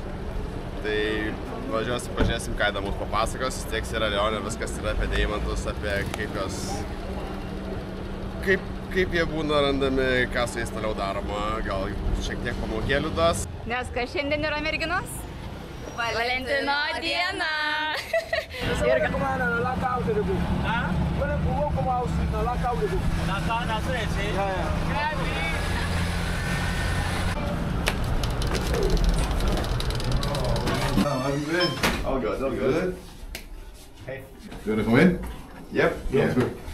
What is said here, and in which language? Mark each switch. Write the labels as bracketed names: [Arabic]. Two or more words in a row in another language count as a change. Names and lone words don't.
[Lithuanian] Tai važiuosim, pažiūrėsim, ką įdomus papasakos, tiek yra Leonė, viskas yra apie deimantus, apie kaip jie būna randami, ką su jais toliau daroma, gal šiek tiek pamokėlių duos. Nes kas šiandien yra merginos? Valentino diena. [English] How have you been? All good, all good. Hey. You wanna come in? Yep. Yeah. Good.